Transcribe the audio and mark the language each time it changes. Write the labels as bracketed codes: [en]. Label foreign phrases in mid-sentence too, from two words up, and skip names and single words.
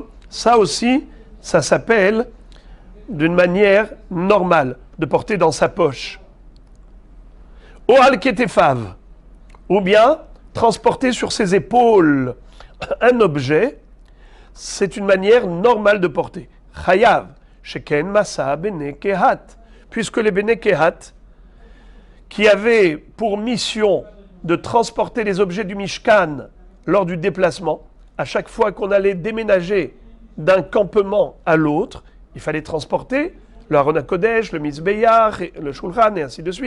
[fr] Ça aussi, ça s'appelle d'une manière normale de porter dans sa poche. [he] או על כתפו, [fr] ou bien transporter sur ses épaules un objet, c'est une manière normale de porter. [he] חייב, שכן משא בני קהת, [fr] puisque les bene kehat, qui avaient pour mission de transporter les objets du Mishkan lors du déplacement, à chaque fois qu'on allait déménager d'un campement à l'autre, il fallait transporter le Aron HaKodesh, le Mizbeach, le Shulchan et ainsi de suite.